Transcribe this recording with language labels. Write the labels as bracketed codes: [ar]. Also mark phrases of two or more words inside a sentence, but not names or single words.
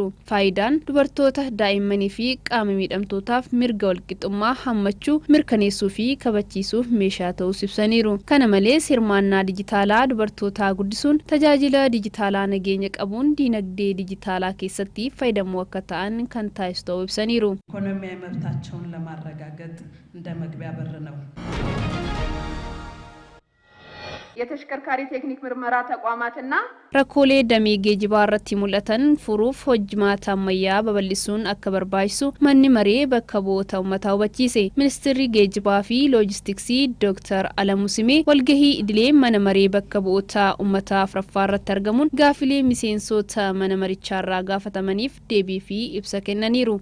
[om] Faayidaan dubartoota daa'immanii fi qaama miidhamtootaaf mirga walqixxummaa hammachuu mirkaneessuu fi kabachiisuuf meeshaa ta'uu ibsaniiru. Kana malees hirmaannaa dijitaalaa dubartootaa guddisuun tajaajila dijitaalaa nageenya qabuun dinagdee dijitaalaa keessatti fayyadamoo akka ta'an kan taasisu ta'uu ibsaniiru. [am] ኢኮኖሚያዊ መብታቸውን ለማረጋገጥ እንደ መግቢያ በር ነው። የተሽከርካሪ ቴክኒክ ምርመራ ተቋማትና [om] rakkoolee damee geejibaa irratti mul'atan furuuf hojmaata ammayyaa babal'isuun akka barbaachisu manni maree bakka bu'oota uummataa hubachiise. Ministeerri geejibaa fi loojistiksii Dr. Alamuu Simee walgahii idilee mana maree bakka bu'oota uummataa Afuraffaa irratti argamuun gaafilee miseensota mana marichaarraa gaafatamaniif deebii fi ibsa kennaniiru.